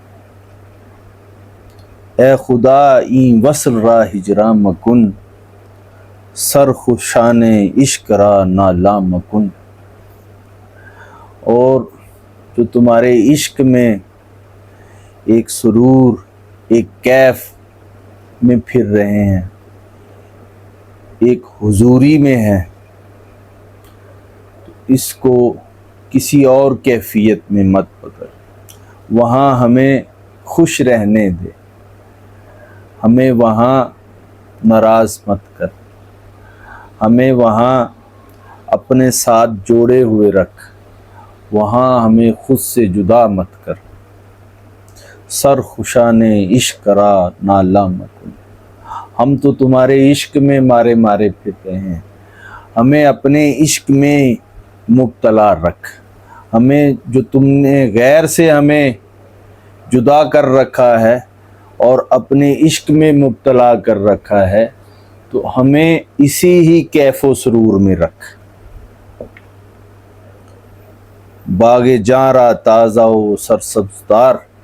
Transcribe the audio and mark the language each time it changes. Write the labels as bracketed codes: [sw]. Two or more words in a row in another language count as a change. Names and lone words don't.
[fa] اے خدا این وصل را ہجراں مکن، سرخوشان عشق را نالا مکن، [ur] اور جو تمہارے عشق میں ایک سرور، ایک کیف میں پھر رہے ہیں، ایک حضوری میں ہے، تو اس کو کسی اور کیفیت میں مت بدل، وہاں ہمیں خوش رہنے دے، ہمیں وہاں ناراض مت کر، ہمیں وہاں اپنے ساتھ جوڑے ہوئے رکھ، وہاں ہمیں خود سے جدا مت کر، [fa] سرخوشان عشق را نالا مکن، [ur] ہم تو تمہارے عشق میں مارے مارے پھرتے ہیں، ہمیں اپنے عشق میں مبتلا رکھ، ہمیں جو تم نے غیر سے ہمیں جدا کر رکھا ہے اور اپنے عشق میں مبتلا کر رکھا ہے، تو ہمیں اسی ہی کیف و سرور میں رکھ، [fa] باغ جاں را تازہ و سرسبزدار،